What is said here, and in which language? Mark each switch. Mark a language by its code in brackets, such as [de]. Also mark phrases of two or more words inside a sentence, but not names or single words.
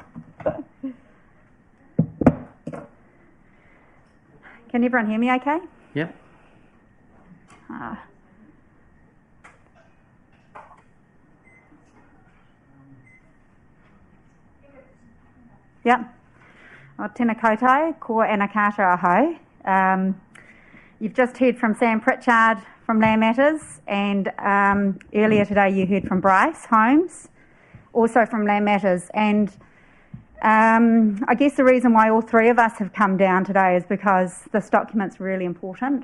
[en] Can everyone hear me okay? Yep. Yep. [mi] O tēnā koutou, ko ana kata ahau. [en] You've just heard from Sam Pritchard from Land Matters, and earlier today you heard from Bryce Holmes, also from Land Matters. And I guess the reason why all three of us have come down today is because this document's really important.